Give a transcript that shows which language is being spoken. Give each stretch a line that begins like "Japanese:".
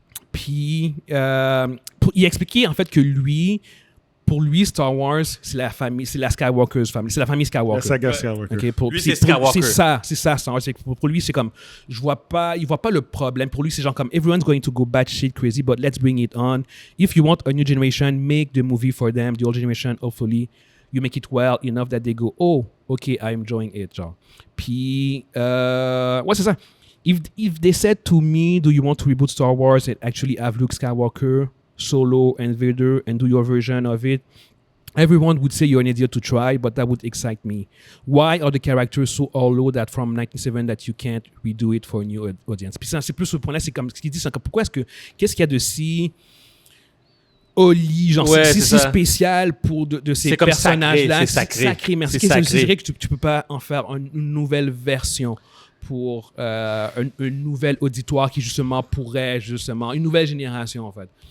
French: Puis, il expliquait en fait que pour lui, Star Wars, c'est la famille, c'est la Skywalker's famille, c'est la famille Skywalker. La saga Skywalker.
English: Okay,
French: Lui, c'est Skywalker. C'est ça. Star Wars. Pour lui, c'est comme, il voit pas le problème. Pour lui, c'est genre comme,
English: everyone's going to go batshit crazy, but let's bring it on. If you want a new generation, make the movie for them. The old generation, hopefully, you make it well enough that they go, oh, okay, I'm enjoying it,
French: genre. Puis, ouais, c'est ça.
English: If they said to me, do you want to reboot Star Wars and actually have Luke Skywalker, Solo, and Vader, and do your version of it, Everyone would say you're an idiot to try, but that would excite me. Why are the characters so hollow that from 1997 that you can't redo it for a new audience?
French: Puis ça, c'est plus ce point-là, c'est comme ce qu'il dit, c'est pourquoi qu'est-ce qu'il y a de si Oli, genre si spécial pour de ces personnages-là? C'est sacré. Merci. C'est vrai que tu peux pas en faire une nouvelle version pour un nouvel auditoire qui justement une nouvelle génération en fait.